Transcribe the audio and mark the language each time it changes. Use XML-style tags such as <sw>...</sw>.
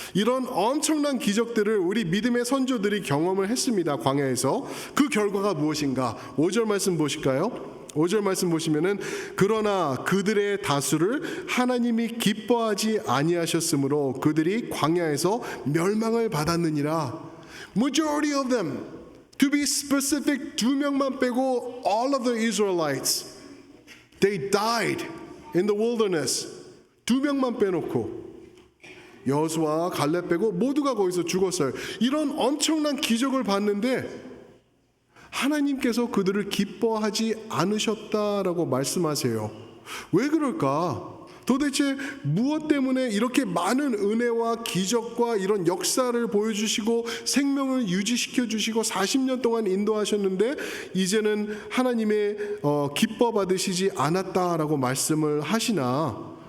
<ko>이런 엄청난 기적들을 우리 믿음의 선조들이 경험을 했습니다. 광야에서. 그 결과가 무엇인가? 5절 말씀 보실까요? 5절 말씀 보시면은 그러나 그들의 다수를 하나님이 기뻐하지 아니하셨으므로 그들이 광야에서 멸망을 받았느니라.</ko> <en>Majority of them, to be specific,</en> <ko>2명만 빼고</ko> <en>all of the Israelites, they died in the wilderness.</en> <ko>2명만 빼놓고 여호수아, 갈렙 빼고 모두가 거기서 죽었어요. 이런 엄청난 기적을 봤는데 하나님께서 그들을 기뻐하지 않으셨다라고 말씀하세요. 왜 그럴까? 도대체 무엇 때문에 이렇게 많은 은혜와 기적과 이런 역사를 보여주시고 생명을 유지시켜 주시고 40년 동안 인도하셨는데 이제는 하나님의 기뻐 받으시지 않았다라고 말씀을 하시나?</ko>